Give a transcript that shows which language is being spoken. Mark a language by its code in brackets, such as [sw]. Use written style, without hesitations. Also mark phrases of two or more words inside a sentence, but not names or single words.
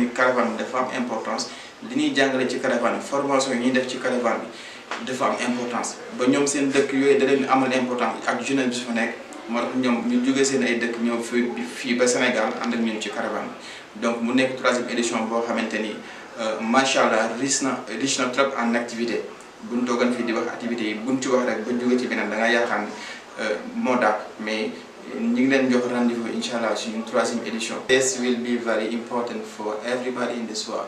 [wo] ni caravane bi dafa am importance li ñuy jàngale ci caravane bi formation yi ñuy def ci caravane bi dafa am importance ba ñoom seen dëkk yooyu da leen amal importance ak jeunesse bi su fa nekk moo tax ñoom ñu jugee seen ay dëkk ñëw fii ba Sénégal ànd ak ñun ci caravane bi donc mu nekk [fr] troisième édition [wo] boo xamante ni [ar] ما شاء الله [wo] riche na [fr] trop en activité [wo] buñ toogan fii di wax activités yi buñ ci wax rek ba jóge ci beneen da nga yaakaar ni moo dàq mais ñu ngi leen jox rendez-vous [ar] إن شاء الله [wo] suñu [fr] troisième édition. [en] This will be very important for everybody in this world.